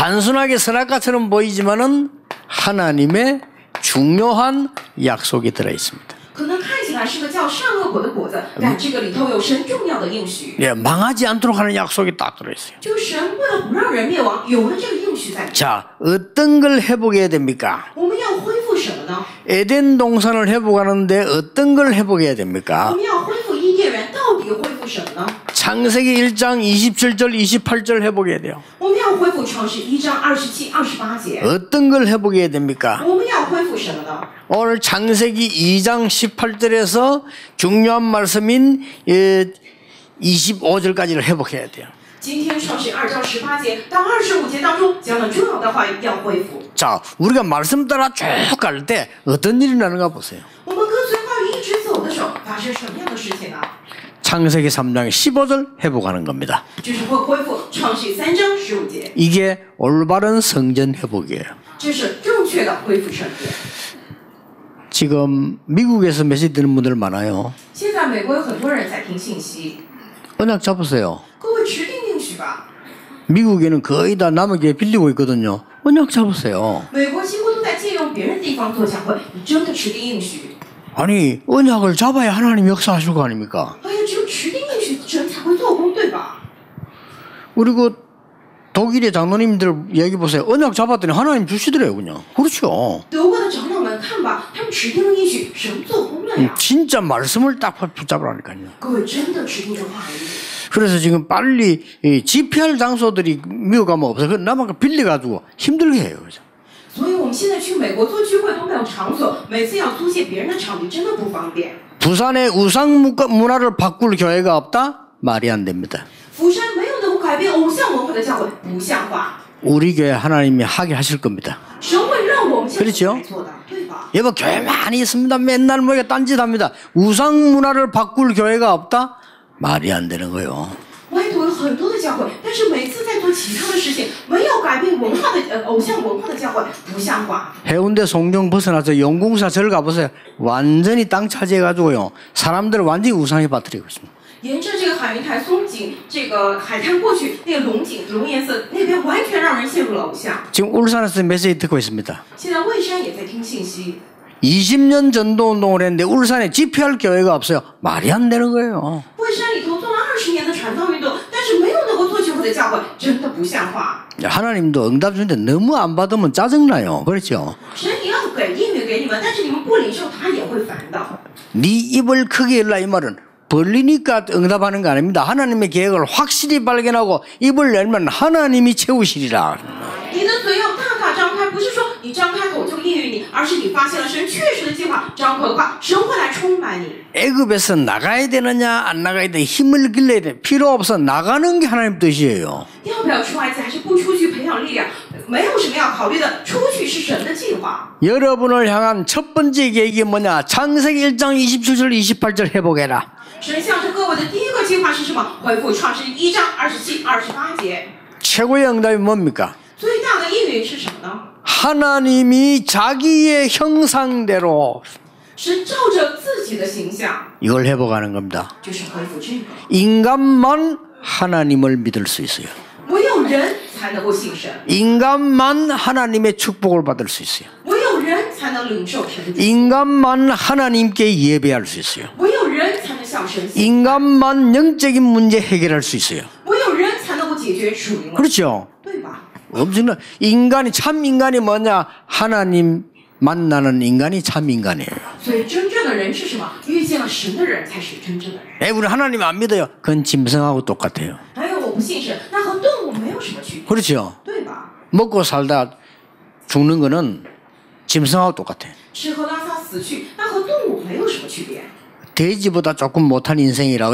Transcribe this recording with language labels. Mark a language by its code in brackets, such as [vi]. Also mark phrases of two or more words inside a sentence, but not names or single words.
[ko] 단순하게 선악과처럼 보이지만은 하나님의 중요한 약속이 들어 있습니다. [zh] 可能看起来是个叫善恶果的果子，但这个里头有神重要的应许， [ko] 예, 망하지 않도록 하는 약속이 딱 들어 있어요. [zh] 就是神为了不让人灭亡，有了这个应许在里面。 [ko] 자, 어떤 걸 회복해야 됩니까? [zh] 我们要恢复什么呢？ [ko] 에덴 동산을 회복하는데 어떤 걸 회복해야 [zh] 我 [ko] 됩니까? [zh] 们要恢复伊甸园，到底恢复什么呢？ [ko] 창세기 1장 27절 28절 회복해야 돼요. [zh] 我们要恢复创世1章27、28节。 [ko] 어떤 걸 회복해야 됩니까? [zh] 我们要恢复什么呢？ [ko] 오늘 창세기 2장 18절에서 중요한 말씀인 25절까지를 회복해야 돼요. [zh] 今天创世2章18节到25节当中讲了重要的话语要恢复。 [ko] 자, 우리가 말씀 따라 쭉 갈 때 어떤 일이 나는가 보세요. [zh] 我们跟随话语一直走的时候，发生什么样的事情呢？ [ko] 창세기 3장 15절 회복하는 겁니다. [zh] 就是会恢复创世3章15节， [ko] 이게 올바른 성전 회복이에요. [zh] 这是正确的恢复圣殿。 [ko] 지금 미국에서 메시지 듣는 분들 많아요. [zh] 现在美国有很多人在听信息， [ko] 언약 잡으세요. [zh] 各位持定应许吧。 [ko] 미국에는 거의 다 남의 교회 빌리고 있거든요. 언약 잡으세요. [zh] 美国几乎都在借用别人地方做教会，你真的持定应许？ [ko] 아니 언약을 잡아야 하나님 역사하실 거 아닙니까? [zh] 哎呀，只有持定应许，神才会做工，对吧？ [ko] 우리 그 독일의 장로님들 얘기 보세요. 언약 잡았더니 하나님 주시더래요 그냥. 그렇죠. [zh] 德国的长老们看吧，他们持定了应许，神做工了呀。 [ko] 진짜 말씀을 딱 붙잡으라니까요. [zh] 各位真的持定这话语。 [ko] 그래서 지금 빨리 이 집회할 장소들이 미국 가면 없어요. 그래서 남아가 빌려가지고 힘들게 해요. 그죠? [zh] 所以我们现在去美国做聚会都没有场所，每次要租借别人的场地真的不方便。 [ko] 부산의 우상 문화를 바꿀 교회가 없다? 말이 안 됩니다. [zh] 釜山没有能够改变偶像文化的教会，不像话。 [ko] 우리 교회 하나님이 하게 하실 겁니다. [zh] 神会让我们现在 [ko] 그렇죠 [zh] 来做的，对吧？ [ko] 여보 교회 많이 있습니다. 맨날 뭐가 딴짓합니다. 우상 문화를 바꿀 교회가 없다? 말이 안 되는 거예요. [zh] 外头有很多的教会，但是每次在做其他的事情，没有改变文化的偶像文化的教会，不像话。 [ko] 해운대 송정 벗어나서 영궁사 절 가보세요. 완전히 땅 차지해가지고요. 사람들을 완전히 우상에 빠뜨리고 있습니다. [zh] 沿着这个海云台松井这个海滩过去，那个龙井龙岩寺那边完全让人陷入了偶像。 [ko] 지금 울산에서 메시지 듣고 있습니다. [zh] 现在蔚山也在听信息， [ko] 20년 전도 운동을 했는데 울산에 집회할 교회가 없어요. 말이 안 되는 거예요. [zh] 惠山里头做了20年的传道运动，但是没有能够做聚会的教会，真的不像话。 [ko] 하나님도 응답 주는데 너무 안 받으면 짜증나요. 그렇죠? [zh] 神也要给应允给你们，但是你们不领受，他也会烦的。 [ko] 네 입을 크게 열라 이 말은 벌리니까 응답하는 거 아닙니다. 하나님의 계획을 확실히 발견하고 입을 열면 하나님이 채우시리라. [zh] 你的嘴要大大张开，不是说你张开口就应允你，而是你发现了神确实的计划，张口的话，神会来充满你。 [ko] 애굽에서 나가야 되느냐 안 나가야 돼 힘을 길러야 돼 필요 없어 나가는 게 하나님 뜻이에요. [zh] 要不要出埃及，还是不出去培养力量，没有什么要考虑的，出去是神的计划。 [ko] 여러분을 향한 첫 번째 계획이 뭐냐? 창세기 1장 27절 28절 회복해라. [zh] 神向着各位的第一个计划是什么？回复创世记1章27、28节。 [ko] 최고의 응답이 뭡니까? [zh] 最大的应允是什么呢？ [ko] 하나님이 자기의 형상대로 [zh] 是照着自己的形象， [ko] 이걸 회복하는 겁니다. [zh] 就是恢复这个。 [ko] 인간만 하나님을 믿을 수 있어요. [zh] 唯有人才能够信神， [ko] 인간만 하나님의 축복을 받을 수 있어요. [zh] 唯有人才能领受神的祝福， [ko] 인간만 하나님께 예배할 수 있어요. [zh] 唯有人才能向神献， [ko] 인간만 영적인 문제 해결할 수 있어요. [zh] 唯有人才能够解决属灵问题， [ko] 그렇죠? [zh] 对吧？ [ko] 엄청난 인간이 참 인간이 뭐냐? 하나님 만나는 인간이 참 인간이에요. [zh] 所以真正的人是什么？遇见了神的人才是真正的人。 [ko] 우리 하나님 안 믿어요. 그건 짐승하고 똑같아요. [zh] 还有我不信神，那和动物没有什么区别， [ko] 그렇죠? [zh] 对吧？ [ko] 먹고 살다 죽는 거는 짐승하고 똑같아요. [zh] 吃喝拉撒死去，那和动物没有什么区别， [ko] 돼지보다 조금 못한 인생이라.